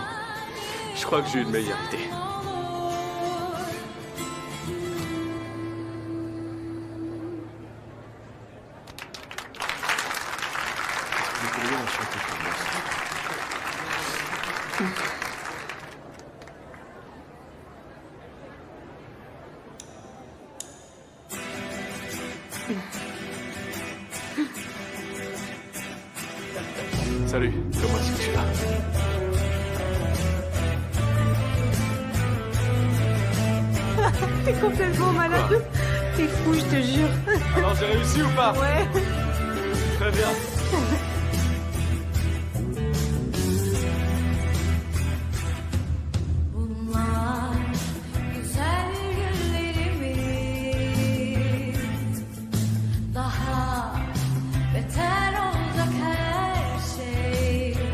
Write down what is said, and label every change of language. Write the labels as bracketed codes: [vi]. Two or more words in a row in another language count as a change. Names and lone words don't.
[fr] Je crois que j'ai une meilleure idée. Vous pourriez la chanter pour moi, Salut, comment est-ce que tu vas? T'es complètement malade. T'es fou, je te jure. Alors j'ai réussi ou pas? Ouais. Très bien. [tr] Bunlar güzel günlerimiz. Daha beter olacak her şey.